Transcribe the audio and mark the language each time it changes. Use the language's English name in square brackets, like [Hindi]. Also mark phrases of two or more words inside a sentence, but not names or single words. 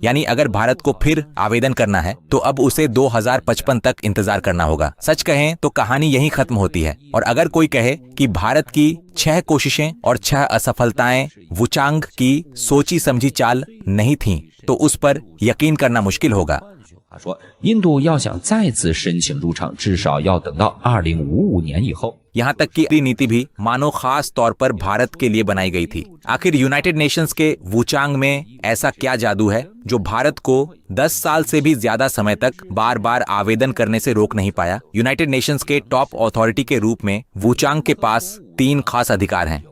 [Hindi] यानी अगर भारत को फिर आवेदन करना है तो अब उसे 2055 तक इंतजार करना होगा। सच कहें तो कहानी यहीं खत्म होती है। और अगर कोई कहे कि भारत की 6 कोशिशें और 6 असफलताएं वुचांग की सोची समझी चाल नहीं थीं, तो उस पर यकीन करना मुश्किल होगा। [Chinese] 他说，印度要想再次申请入场，至少要等到2055年以后。 [Hindi] यहाँ तक कि नीति भी मानो खास तौर पर भारत के लिए बनाई गई थी। आखिर यूनाइटेड नेशंस के वुचांग में ऐसा क्या जादू है जो भारत को 10 साल से भी ज्यादा समय तक बार बार आवेदन करने से रोक नहीं पाया? यूनाइटेड नेशंस के [English] top authority [Hindi] के रूप में वुचांग के पास 3 खास अधिकार हैं।